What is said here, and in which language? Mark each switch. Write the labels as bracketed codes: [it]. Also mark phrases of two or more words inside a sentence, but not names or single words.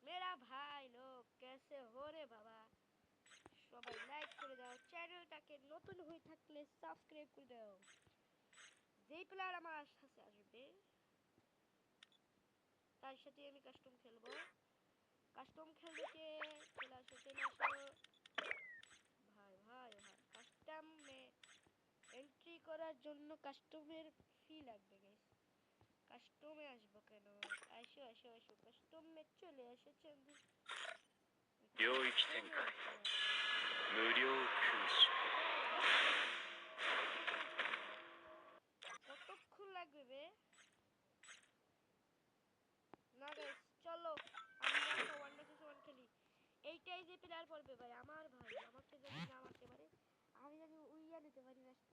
[hi] भाई लोग कैसे हो रे बाबा [bn] সবাই লাইক করে দাও চ্যানেলটাকে নতুন হয়ে থাকলে সাবস্ক্রাইব করে দাও যেই প্লেয়ার আমার সাথে আসবে তার সাথে আমি কাস্টম খেলবো কাস্টম খেলতে চলে আসো ভাই ভাই ভাই কাস্টমে এন্ট্রি করার জন্য কাস্টমের ফি লাগবে গাইস কাস্টমে আসবো কেন আসো আসো আসো কাস্টমে চলে এসেছেন 領域展開無料空襲 কতক্ষণ লাগবে বে না গাইস চলো আমরা একটা 1v1 খেলি এইটাই যে প্লেয়ার পড়বে ভাই আমার ভাই আমাকে যদি না মারতে পারে আমি জানি উইয়া নিতে পারি ম্যাচটা